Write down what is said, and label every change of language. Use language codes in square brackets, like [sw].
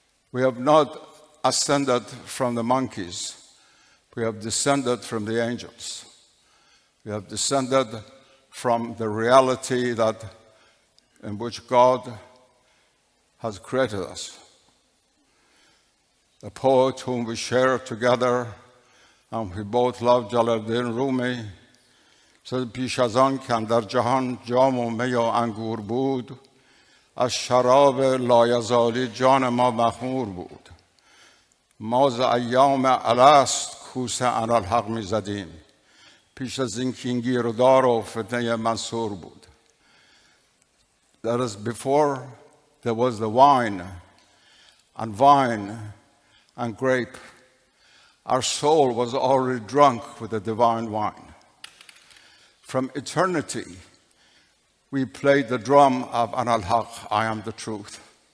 [en] We have not ascended from the monkeys. We have descended from the angels. We have descended from the reality in which God has created us. The poet whom we share together, and we both love, Jalaluddin Rumi, said, [fa] پیش از آن کاندر جهان جام و می و انگور بود، از شراب لایزالی جان ما مخمور بود. ما ز ایام الست کوس اناالحق می زدیم، پیش از این که این گیرودار و فتنه منصور بود. [en] That is, before there was the wine and grape, our soul was already drunk with the divine wine. From eternity, we played the drum of Ana al-Haq, I am the truth.